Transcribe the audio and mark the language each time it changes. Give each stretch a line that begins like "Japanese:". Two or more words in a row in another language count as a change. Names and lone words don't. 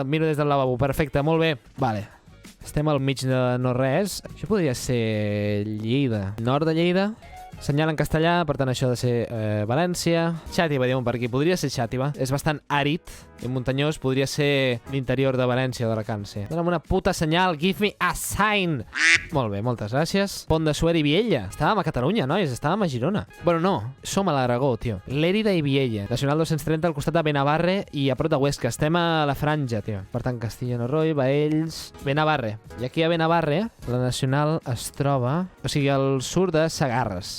Catalan: Miro des del lavabo. Perfecte, molt bé. Vale. Estem al mig de no res. Això podria ser Lleida. Nord de Lleida. Senyal en castellà, per tant això ha de ser València. Xàtiva, diuen per aquí. Podria ser Xàtiva. És bastant àrid i muntanyós. Podria ser l'interior de València o d'Alacant, sí. Dóna'm una puta senyal.
English: Give me a sign.
Catalan: Molt bé, moltes gràcies. Pont de Suert i Viella. Estàvem a Catalunya, nois. Estàvem a Girona. Bueno, no. Som a l'Aragó, tio. Lérida i Viella. Nacional 230 al costat de Benavarre i a prop de Huesca. Estem a la franja, tio. Per tant, Castilla-Norroy, Baells... Benavarre. I aquí a Benavarre, la nacional es troba... O sigui, al sud de Segarres.